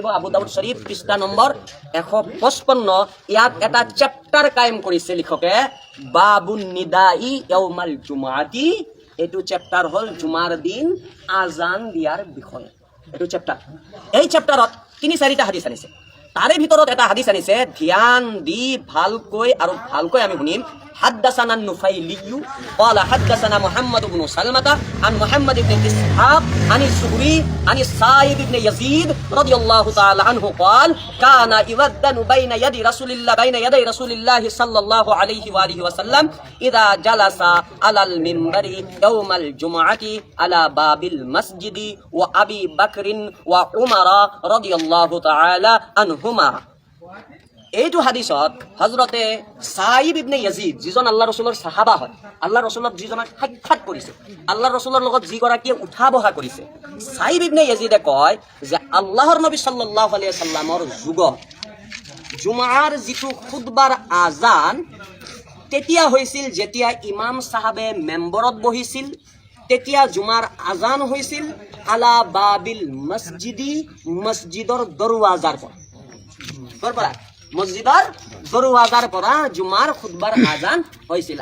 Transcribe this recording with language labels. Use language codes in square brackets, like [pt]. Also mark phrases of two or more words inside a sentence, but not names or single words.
[as] আবু দাউদ শৰীফ পৃষ্ঠা নম্বৰ 155, ইয়াত এটা চেপ্টাৰ কায়েম কৰিছে লিখকে, [ar] باب النداء يوم الجمعة. [as] এইটো চেপ্টাৰ হ'ল জুমাৰ দিন আজান দিয়াৰ বিষয়ে। এইটো চেপ্টাৰ, এই চেপ্টাৰত 3-4টা হাদিছ আনিছে। তাৰে ভিতৰত এটা হাদিছ আনিছে, ধ্যান দি ভালকৈ আৰু ভালকৈ আমি শুনিম। [ar] حدثنا النفيلي قال حدثنا محمد بن سلمة عن محمد بن إسحاق عن الزهري عن السائب بن يزيد رضي الله تعالى عنه قال كان يودن بين يدي رسول الله صلى الله عليه وآله وسلم إذا جلس على المنبر يوم الجمعة على باب المسجد وأبي بكر وعمر رضي الله تعالى عنهما। [as] এইটো হাদিছত হযৰতে সাইব ইবনে ইয়াজিদ, যিজন আল্লাহ ৰছুলৰ সাহাবা হয়, আল্লাহ ৰছুলক যিজনক সাক্ষাৎ কৰিছে, আল্লাহ ৰছুলৰ লগত যিগৰাকীয়ে উঠা বহা কৰিছে, সাইব ইবনে ইয়াজিদে কয় যে আল্লাহৰ নবী [ar] صلى الله عليه وسلم [as] যুগত জুমাৰ যিটো খুতবাৰ আজান তেতিয়া হৈছিল যেতিয়া ইমাম চাহাবে মেম্বৰত বহিছিল, তেতিয়া জুমাৰ আজান হৈছিল [ar] على باب المسجد, [as] মছজিদৰ দৰৱাজাৰ পৰা, মছজিদৰ দৰৱাজাৰ পৰা জুমাৰ খুতবাৰ আজান হৈছিল।